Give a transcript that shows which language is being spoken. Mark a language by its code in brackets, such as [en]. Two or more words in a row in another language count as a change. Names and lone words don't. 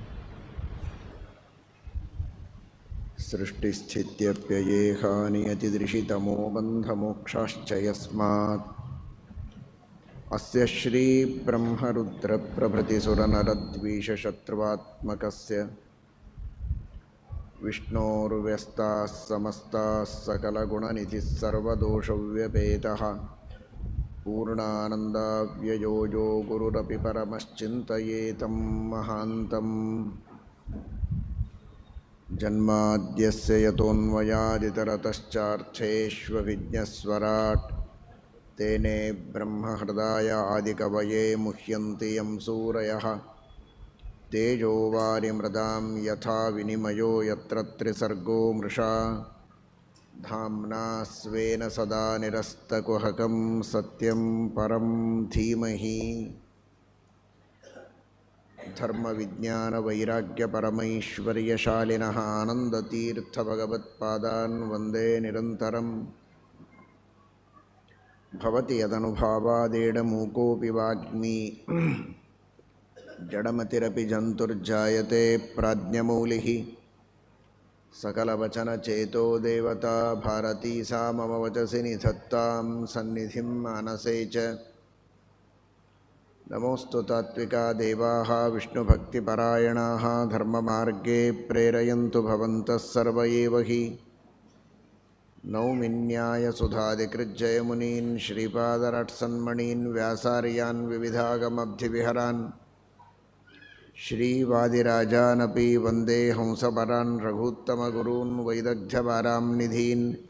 [sa] ಸೃಷ್ಟಿಸ್ಥಿತ್ಯಪ್ಯಯೇಹ ನಿಯತಿದೃಶಿತಮೋ ಬಂಧಮೋಕ್ಷಾಶ್ಚ ಯಸ್ಮಾತ್ ಅಸ್ಯ ಶ್ರೀ ಬ್ರಹ್ಮರುದ್ರಪ್ರಭೃತಿಸುರನರದ್ವೀಷಶತ್ರುವಾತ್ಮಕಸ್ಯ ವಿಷ್ಣೋರ್ವ್ಯಸ್ತಾಃ ಸಮಸ್ತಾಃ ಸಕಲಗುಣನಿಧಿಃ ಸರ್ವದೋಷವ್ಯಪೇತಃ ಪೂರ್ಣಾನಂದಾವ್ಯಯೋ ಯೋ ಗುರುರಪಿ ಪರಮಶ್ಚಿಂತಯೇತಂ ಮಹಾಂತಂ. ಜನ್ಮಾದ್ಯಸ್ಯ ಯತೋನ್ಮಯಾದಿತರತಶ್ಚಾರ್ಥೇಷ್ವಭಿಜ್ಞಸ್ವರಾಟ್ ತೇನೇ ಬ್ರಹ್ಮಹೃದಾಯ ಆದಿಕವಯೇ ಮುಹ್ಯಂತಿ ಯಂ ಸೂರಯಃ. ತೇಜೋ ವಾರಿಮೃದಾಂ ಯಥಾ ವಿನಿಮಯೋ ಯತ್ರ ತ್ರಿಸರ್ಗೋ ಮೃಷಾ ಧಾಮ್ನಾ ಸ್ವೇನ ಸದಾ ನಿರಸ್ತಕುಹಕಂ ಸತ್ಯಂ ಪರಂ ಧೀಮಹಿ. ಧರ್ಮವಿಜ್ಞಾನವೈರಾಗ್ಯಪರಮೈಶ್ವರ್ಯಶಾಲಿನಃ ಆನಂದತೀರ್ಥಭಗವತ್ಪಾದಾನ್ ವಂದೇ ನಿರಂತರಂ. ಭವತಿ ಯದನುಭಾವಾದೇಡಮೂಕೋऽಪಿ ವಾಗ್ಮಿ ಜಡಮತಿರಪಿ ಜಂತುರ್ಜಾಯತೆ ಪ್ರಾಜ್ಞಮೌಲಿಃ. ಸಕಲವಚನಚೇತೋ ದೇವತಾ ಭಾರತೀ ಸಾ ಮಮ ವಚಸಿ ನಿಧತ್ತಾಂ ಸನ್ನಿಧಿಂ ಮಾನಸೇ ಚ. ನಮೋऽಸ್ತು ತಾತ್ವಿಕಾ ದೇವಾಃ ವಿಷ್ಣುಭಕ್ತಿಪರಾಯಣಾಃ ಧರ್ಮಮಾರ್ಗೇ ಪ್ರೇರಯन्तು ಭವಂತಃ ಸರ್ವ ಏವ ಹಿ. ನೌಮಿ ನ್ಯಾಯಸುಧಾದಿಕೃಜ್ಜಯಮುನೀನ್ ಶ್ರೀಪಾದರಾಟ್ಸನ್ಮಣೀನ್ ವ್ಯಾಸಾರ್ಯಾನ್ ವಿವಿಧಾಗಮಬ್ಧಿವಿಹರಾನ್ ಶ್ರೀವಾದಿರಾಜಾನಪಿ ವಂದೇ ಹಂಸಪರಾನ್ ರಘೂತ್ತಮಗುರೂನ್ ವೈದಗ್ಧ್ಯಪಾರಾಂ ನಿಧೀನ್.